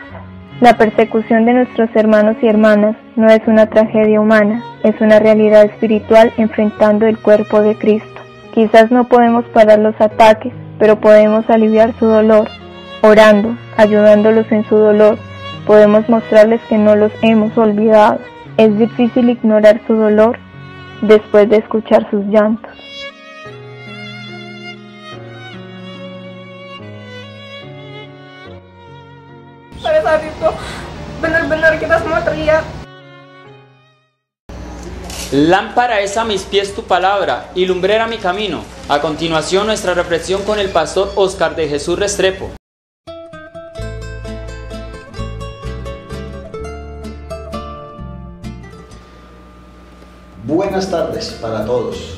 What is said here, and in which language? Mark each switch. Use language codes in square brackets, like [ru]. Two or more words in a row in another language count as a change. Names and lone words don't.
[es] La persecución de nuestros hermanos y hermanas no es una tragedia humana, es una realidad espiritual enfrentando el cuerpo de Cristo. Quizás no podemos parar los ataques, pero podemos aliviar su dolor, orando, ayudándolos en su dolor. Podemos mostrarles que no los hemos olvidado. Es difícil ignorar su dolor después de escuchar sus llantos. [id] Pada saat itu benar-benar kita semua teriak. [es] Lámpara es a mis pies tu palabra y lumbrera mi camino. A continuación, nuestra reflexión con el pastor Oscar de Jesús Restrepo. Buenas tardes para todos.